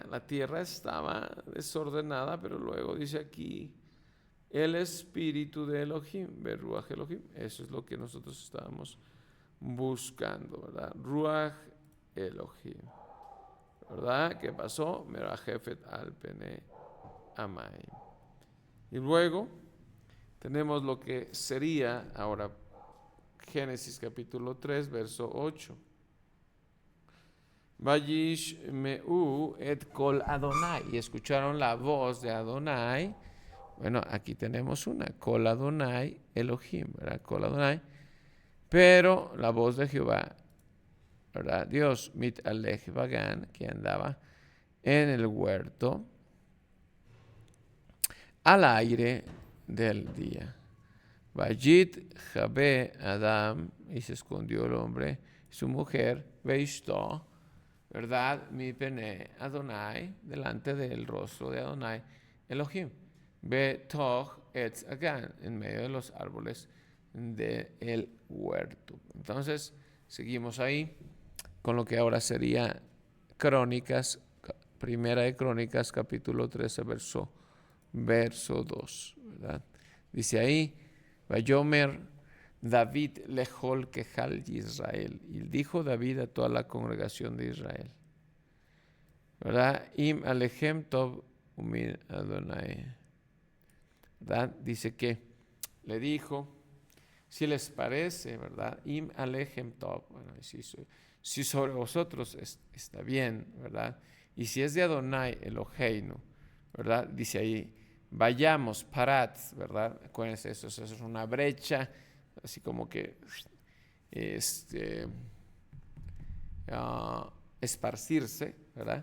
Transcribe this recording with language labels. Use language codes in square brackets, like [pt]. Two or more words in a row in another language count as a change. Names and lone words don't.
[es] La tierra estaba desordenada, pero luego dice aquí, el espíritu de Elohim, [he] רוח אלהים, [es] eso es lo que nosotros estábamos buscando, ¿verdad? [he] רוח אלהים, [es] ¿verdad? ¿Qué pasó? [he] מרחפת על פני המים. [es] Y luego tenemos lo que sería ahora Génesis capítulo 3, verso 8. [he] וישמעו את קול אדני, [es] y escucharon la voz de Adonai. Bueno, aquí tenemos una, [he] קול אדני אלהים, ¿verdad? קול אדני, [es] pero la voz de Jehová, ¿verdad? Dios, [he] מתהלך בגן, [es] que andaba en el huerto al aire del día. [he] ויתחבא האדם, [es] y se escondió el hombre, su mujer, Veishto, ¿verdad? [he] מפני אדני, [es] delante del rostro de [he] אדני אלהים. בתוך עץ הגן, [es] en medio de los árboles del huerto. Entonces, seguimos ahí con lo que ahora sería Crónicas, Primera de Crónicas, capítulo 13, verso 2, ¿verdad? Dice ahí, [he] ויאמר דויד לכל קהל ישראל. [es] Y dijo David a toda la congregación de Israel, ¿verdad? [he] אם עליכם טוב ומן אדני. [es] ¿Verdad? Dice que le dijo, si les parece, ¿verdad? [he] אם עליכם טוב. [es] Bueno, si sobre vosotros está bien, ¿verdad? Y si es de [he] אדני אלהינו, [es] ¿verdad? Dice ahí, vayamos, parad, ¿verdad? Acuérdense, eso es una brecha, así como que esparcirse, ¿verdad?